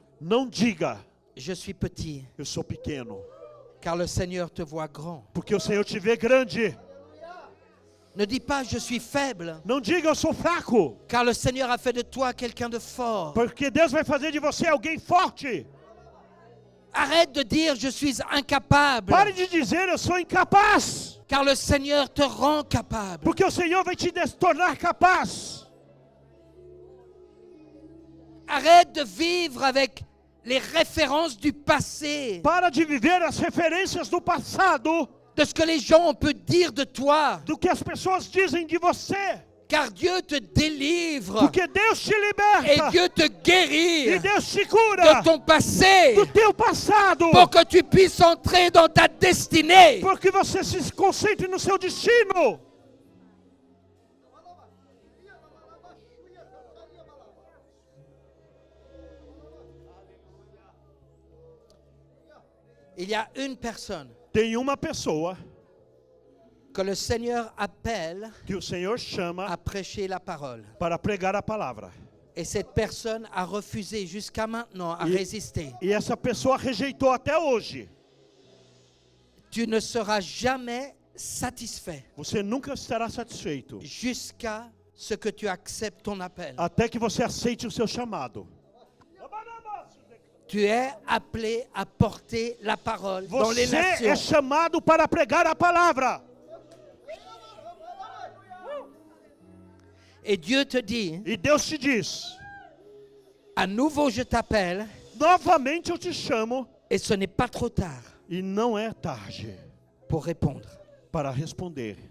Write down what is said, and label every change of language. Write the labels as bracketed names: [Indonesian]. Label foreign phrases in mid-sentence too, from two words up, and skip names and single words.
[Portuguese] Não diga, [French] je suis petit, [Portuguese] eu sou pequeno, [French] car le Seigneur te voit grand. [Portuguese] porque o Senhor te vê grande. [French] Ne dis pas, je suis faible, [Portuguese] Não diga, eu sou fraco, [French] car le Seigneur a fait de toi quelqu'un de fort. [Portuguese] porque Deus vai fazer de você alguém forte. [French] Arrête de dire, je suis incapable, [Portuguese] Pare de dizer, eu sou incapaz, [French] car le Seigneur te rend capable. [Portuguese] porque o Senhor vai te tornar capaz. [French] Arrête de vivre avec les références du passé, [Portuguese] Para de viver as referências do passado, [French] de ce que les gens ont pu dire de toi, [Portuguese] do que as pessoas dizem de você. [French] Car Dieu te délivre [Portuguese] Porque Deus te [French] et [Portuguese] liberta. [French] Dieu te [Portuguese] E [French] guérit [Portuguese] Deus te [French] de [Portuguese] cura [French] ton passé [Portuguese] do teu passado. [French] pour que tu puisses entrer dans ta destinée. [Portuguese] Porque você se concentre no seu destino. [French] Il y a une personne [Portuguese] Tem uma pessoa [French] que le Seigneur appelle [Portuguese] que o Senhor [French] à [Portuguese] chama [French] prêcher la parole. [Portuguese] para pregar a palavra. [French] Et cette personne a refusé jusqu'à maintenant à résister. [Portuguese] E essa pessoa rejeitou até hoje. [French] Tu ne seras jamais satisfait [Portuguese] Você nunca estará satisfeito [French] jusqu'à ce que tu acceptes ton appel. [Portuguese] até que você aceite o seu chamado. [French] Tu es appelé à porter la parole dans les [Portuguese] Você é [French] nations. [Portuguese] chamado para pregar a palavra. [French] Et Dieu te dit, [Portuguese] E Deus te diz: [French] à nouveau je t'appelle [Portuguese] novamente eu te chamo, [French] et ce n'est pas trop tard [Portuguese] e não é tarde [French] pour répondre. [Portuguese] para responder.